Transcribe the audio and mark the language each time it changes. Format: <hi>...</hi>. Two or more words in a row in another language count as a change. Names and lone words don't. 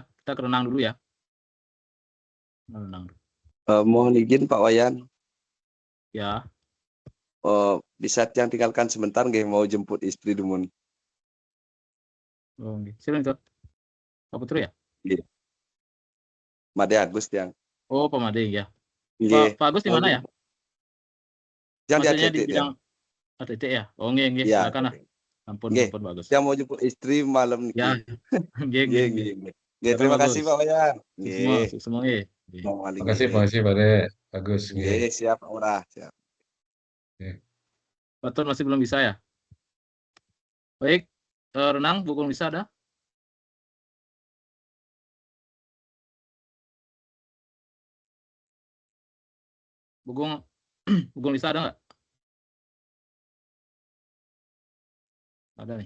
<id>Kita kerenang dulu ya. Kerenang. Mohon izin Pak Wayan. Ya. Bisa yang tinggalkan sebentar nggih, mau jemput istri dulu. Oh, silakan Tut. Pak Putra ya? Iya. Made Agus yang. Oh, Pak Made ya. Nggih. Pak Agus di mana ya? Yang di Maksudnya atletik di bidang atletik ya? Oh, nggih. Iya. Silakan lah. Ampun Pak Agus. Yang mau jemput istri malam niki. Ya. Nggih. Terima kasih Pak Wayan. Semua nggih. Terima kasih Pak De. Bagus nggih. Siap Pak Urah, siap. Pak Tut masih belum bisa ya? Baik, renang Bukung bisa ada? Bukung bisa ada nggak? Ada nih.</id>